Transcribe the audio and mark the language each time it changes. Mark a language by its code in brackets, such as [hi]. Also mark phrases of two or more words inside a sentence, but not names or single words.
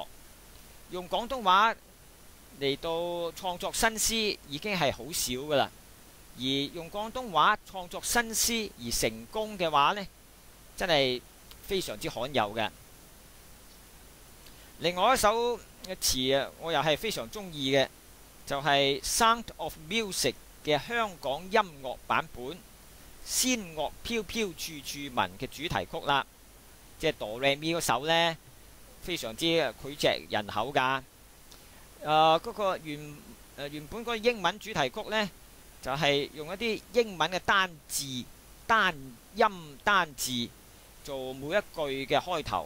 [yue] 用廣東話嚟到創作新詩已經係好少㗎喇，而用廣東話創作新詩而成功嘅話呢，真係非常之罕有嘅。另外一首詞啊，我又係非常中意嘅，就係《Sound of Music》嘅香港音樂版本。仙樂飄飄處處聞嘅主題曲啦，即係哆唻咪嗰首呢，非常之膾炙人口㗎。嗰個原本嗰個英文主題曲呢，就係用一啲英文嘅單字、單音、單字做每一句嘅開頭。